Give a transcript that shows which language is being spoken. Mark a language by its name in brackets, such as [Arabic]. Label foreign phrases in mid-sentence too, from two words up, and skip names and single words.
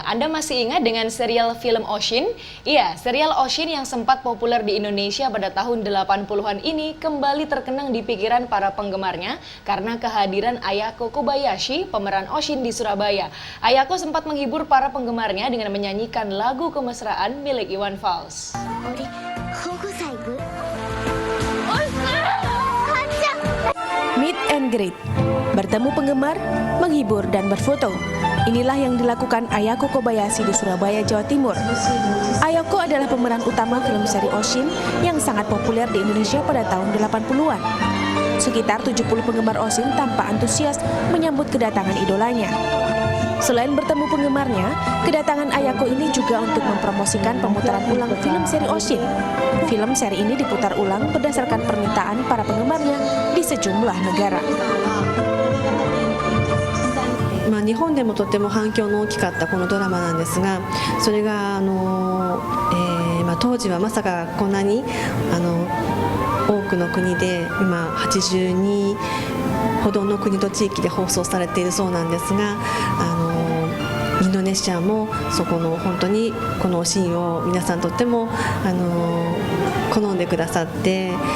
[Indonesian] Anda masih ingat dengan serial film Oshin? Iya, serial Oshin yang sempat populer di Indonesia pada tahun 80-an ini kembali terkenang di pikiran para penggemarnya karena kehadiran Ayako Kobayashi, pemeran Oshin di Surabaya. Ayako sempat menghibur para penggemarnya dengan menyanyikan lagu kemesraan milik Iwan Fals. [English] Meet and greet, [Indonesian] bertemu penggemar, menghibur dan berfoto. Inilah yang dilakukan Ayako Kobayashi di Surabaya, Jawa Timur. Ayako adalah pemeran utama film seri Oshin yang sangat populer di Indonesia pada tahun 80-an. Sekitar 70 penggemar Oshin tampak antusias menyambut kedatangan idolanya. Selain bertemu penggemarnya, kedatangan Ayako ini juga untuk mempromosikan pemutaran ulang film seri Oshin. Film seri ini diputar ulang berdasarkan permintaan para penggemarnya di sejumlah negara. [Japanese] 日本でもとても反響の大きかったこのドラマなんですが、それが当時はまさかこんなに多くの国で今82ほどの国と地域で放送されているそうなんですが、インドネシアもそこの本当にこのシーンを皆さんとっても好んでくださって、